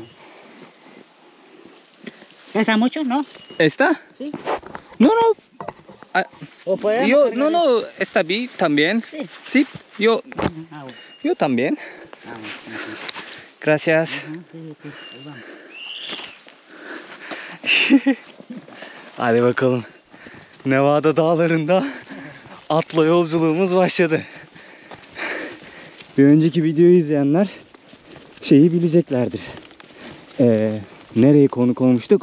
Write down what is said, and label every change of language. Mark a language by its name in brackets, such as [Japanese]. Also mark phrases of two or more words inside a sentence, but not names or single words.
[Spanish] ¿Pesa mucho, no? ¿Esta? Sí. No, no. Ah, ¿O podemos yo, cargar no, no, está bien también. Sí. Sí, yo Ah, bueno. también. Ah, bueno. Ajá. Gracias. Ajá, sí, sí. Ahí vamos. [Turkish] Hadi bakalım. Nevada dağlarında atla yolculuğumuz başladı. Bir önceki videoyu izleyenler şeyi bileceklerdir. Nereye konuk olmuştuk?